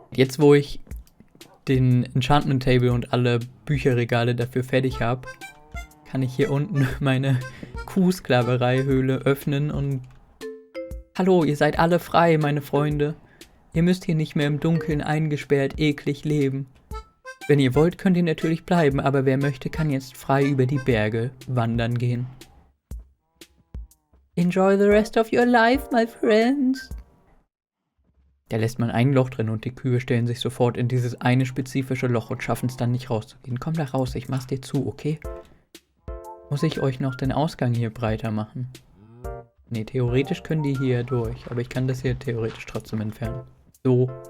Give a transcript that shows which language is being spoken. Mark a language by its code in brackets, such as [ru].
[de] Jetzt, wo ich den Enchantment Table und alle Bücherregale dafür fertig habe, kann ich hier unten meine Kuhsklaverei-Höhle öffnen und hallo, ihr seid alle frei, meine Freunde. Ihr müsst hier nicht mehr im Dunkeln eingesperrt eklig leben. Wenn ihr wollt, könnt ihr natürlich bleiben, aber wer möchte, kann jetzt frei über die Berge wandern gehen. [en] Enjoy the rest of your life, my friends. [de] Da lässt man ein Loch drin und die Kühe stellen sich sofort in dieses eine spezifische Loch und schaffen es dann nicht rauszugehen. Komm da raus, ich mach's dir zu, okay? Muss ich euch noch den Ausgang hier breiter machen? Ne, theoretisch können die hier durch, aber ich kann das hier theoretisch trotzdem entfernen. So.